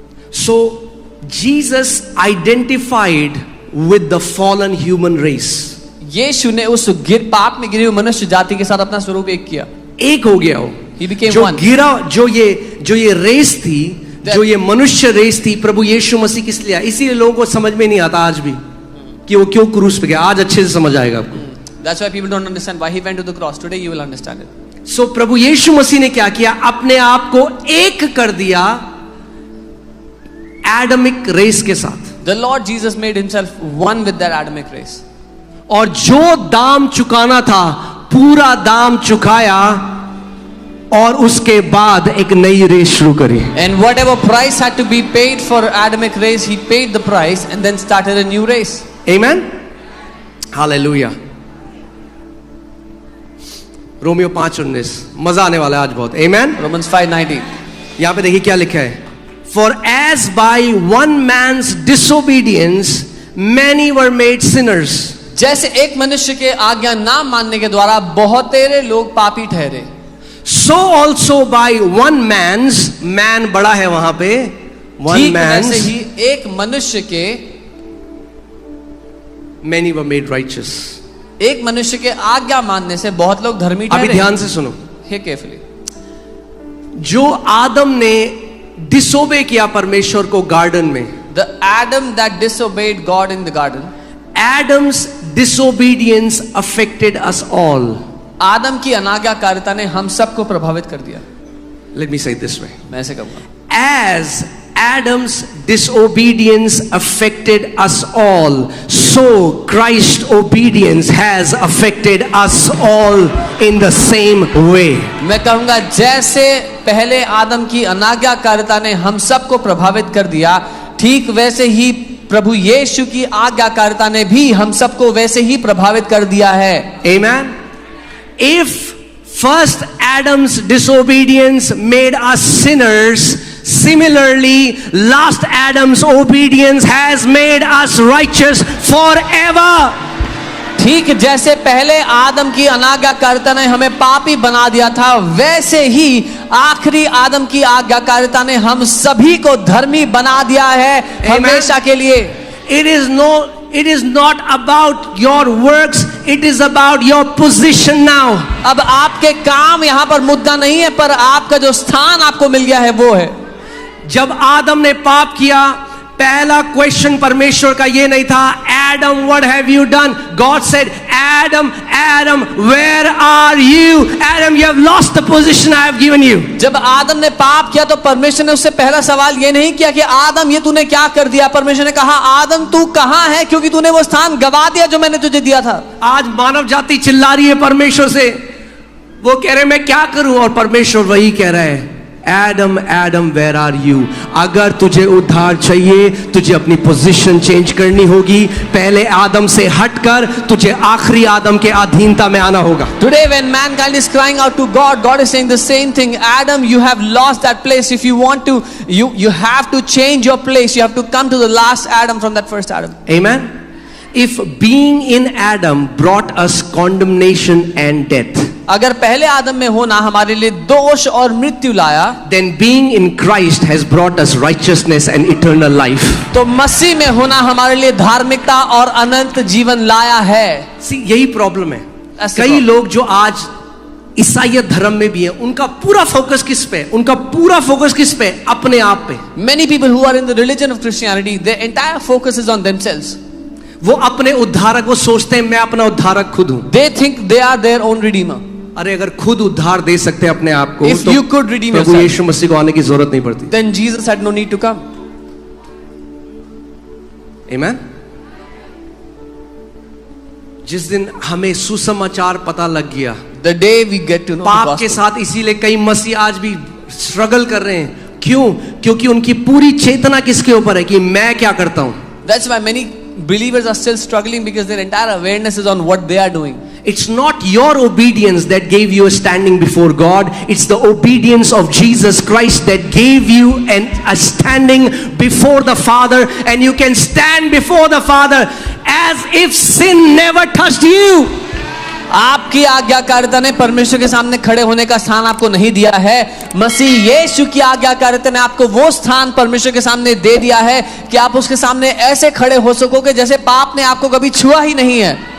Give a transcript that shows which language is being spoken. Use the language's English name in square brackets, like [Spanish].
[English] So Jesus identified with the fallen human race. [Hindi] यीशु ने उस पाप में गिरी हुई मनुष्य जाति के साथ अपना स्वरूप एक किया, एक हो गया वो। [English] He became [Hindi] जो [English] one. [Hindi] गिरा, जो ये रेस थी, जो ये मनुष्य रेस थी, प्रभु यीशु मसीह किस लिए, इसीलिए लोगों को समझ में नहीं आता आज भी कि वो क्यों क्रूस पे गया। आज अच्छे से समझ आएगा आपको। [English] That's why people don't understand why he went to the cross. Today you will understand it. [Hindi] So प्रभु यीशु मसीह ने क्या किया, अपने आप को एक कर दिया एडमिक रेस के साथ। [English] The Lord Jesus made himself one with that Adamic race. [Hindi] और जो दाम चुकाना था पूरा दाम चुकाया, और उसके बाद एक नई रेस शुरू करी। [English] And whatever price had to be paid for Adamic race, he paid the price and then started a new race. Amen. Hallelujah. [Hindi] Romeo 5:19, मजा आने वाला है आज बहुत। [English] Amen. Romans 5:19. [Hindi] यहां पे देखिए क्या लिखा है, [English] For as by one man's disobedience many were made sinners. [Hindi] जैसे एक मनुष्य के आज्ञा ना मानने के द्वारा बहुत तेरे लोग पापी ठहरे, [English] So also by one man's, man [Hindi] बड़ा है वहां पे, [English] one [Hindi] ठीक [English] man's, [Hindi] वैसे ही एक मनुष्य के, [English] many were made righteous. [Hindi] एक मनुष्य के आज्ञा मानने से बहुत लोग धर्मी ठहरे। अभी ध्यान से सुनो, [English] Hear carefully. [Hindi] जो आदम ने डिसोबे किया परमेश्वर को गार्डन में, [English] The Adam that disobeyed God in the garden, Adam's disobedience affected us all. [Hindi] आदम की अनाज्ञाकारिता ने हम सबको प्रभावित कर दिया। [English] Let me say it this way. [Hindi] मैं ऐसे कहूंगा, [English] As Adam's disobedience affected us all, so Christ's obedience has affected us all in the same way. [Hindi] मैं कहूंगा जैसे पहले आदम की अनाज्ञाकारिता ने हम सबको प्रभावित कर दिया, ठीक वैसे ही प्रभु यीशु की आज्ञाकारिता ने भी हम सबको वैसे ही प्रभावित कर दिया है। [English] Amen. If first Adam's disobedience made us sinners, similarly last Adam's obedience has made us righteous forever. [Hindi] ठीक जैसे पहले आदम की अनाज्ञाकारिता ने हमें पापी बना दिया था, वैसे ही आखिरी आदम की आज्ञाकारिता ने हम सभी को धर्मी बना दिया है हमेशा के लिए। [English] It is not about your works, it is about your position now. [Hindi] अब आपके काम यहाँ पर मुद्दा नहीं है, पर आपका जो स्थान आपको मिल गया है वो है। जब आदम ने पाप किया, पहला क्वेश्चन परमेश्वर का ये नहीं था, [English] Adam, what have you done? God said, Adam, Adam, where are you? Adam, you have lost the position I have given you. [Hindi] जब आदम ने पाप किया तो परमेश्वर ने उससे पहला सवाल ये नहीं किया कि आदम ये तूने क्या कर दिया। परमेश्वर ने कहा, आदम तू कहां है, क्योंकि तूने वो स्थान गवा दिया जो मैंने तुझे दिया था। आज मानव जाति चिल्ला रही है परमेश्वर से, वो कह रहे मैं क्या करूं, और परमेश्वर वही कह रहा है, [English] Adam, Adam, where are you? [Hindi] अगर तुझे उद्धार चाहिए, तुझे अपनी पोजीशन चेंज करनी होगी। पहले आदम से हटकर तुझे आखिरी आदम के अधीनता में आना होगा। [English] Today when mankind is crying out to God, God is saying the same thing. Adam, you have lost that place. If you want to, you have to change your place. You have to come to the last Adam from that first Adam. Amen. If being in Adam brought us condemnation and death, [Hindi] अगर पहले आदम में होना हमारे लिए दोष और मृत्यु लाया, [English] then being in Christ has brought us righteousness and eternal life. [Hindi] तो मसीह में होना हमारे लिए धार्मिकता और अनंत जीवन लाया है। See, यही प्रॉब्लम है। ऐसे कई लोग जो आज ईसाई धर्म में भी है, उनका पूरा फोकस किस पे? उनका पूरा फोकस किस पे? अपने आप पे। [English] Many people who are in the religion of Christianity, their entire focus is on themselves. [Hindi] वो अपने उद्धारक, वो सोचते हैं मैं अपना उद्धारक खुद हूं। [English] They think they are their own redeemer. [Hindi] अरे अगर खुद उद्धार दे सकते हैं अपने आप को, [English] If [Hindi] तो [English] you could redeem [Hindi] Prabhu [English] yourself, [Hindi] यीशु मसीह को आने की जरूरत नहीं पड़ती। [English] then Jesus had no need to come. Amen. [Hindi] जिस दिन हमें सुसमाचार पता लग गया, [English] The day we get to know the [Hindi] पाप के [English] gospel. [Hindi] साथ, इसीलिए कई मसीह आज भी स्ट्रगल कर रहे हैं। क्यों? क्योंकि उनकी पूरी चेतना किसके ऊपर है कि मैं क्या करता हूं। [English] That's why many believers are still struggling, because their entire awareness is on what they are doing. It's not your obedience that gave you a standing before God. It's the obedience of Jesus Christ that gave you a standing before the Father, and you can stand before the Father as if sin never touched you. [Hindi] आप आपकी आज्ञाकारिता ने परमेश्वर के सामने खड़े होने का स्थान आपको नहीं दिया है। मसीह यीशु की आज्ञाकारिता ने आपको वो स्थान परमेश्वर के सामने दे दिया है कि आप उसके सामने ऐसे खड़े हो सकोगे जैसे पाप ने आपको कभी छुआ ही नहीं है।